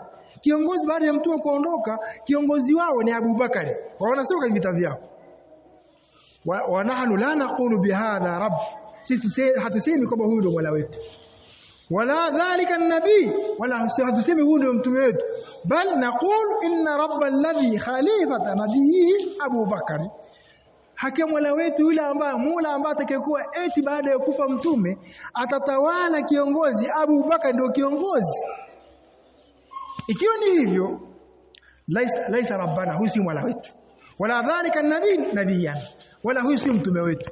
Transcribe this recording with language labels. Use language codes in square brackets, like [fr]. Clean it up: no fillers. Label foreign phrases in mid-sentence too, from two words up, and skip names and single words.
[sw] Kiongozi baada ya mtume kuondoka, kiongozi wao ni Abu Bakari. Wanasema kwa vitabu vyao, [ar] ونحن لا نقول بهذا رب, [sw] sisi hatusemi kwamba huyu ndio mola wetu, [ar] ولا ذلك النبي, [sw] wala hatusemi huyu ndio mtume wetu, [ar] بل نقول إن رب الذي خليفة نبيه [sw] Abu Bakari, haki mola wetu yule ambaye atakayekuwa eti baada ya kufa mtume atatawala kiongozi, Abu Bakar ndio kiongozi. Ikiwa ni hivyo, [ar] ليس ربنا, [sw] huyu si mola wetu, [ar] ولا ذلك نبي نبيا, [sw] wala huyu si mtume wetu.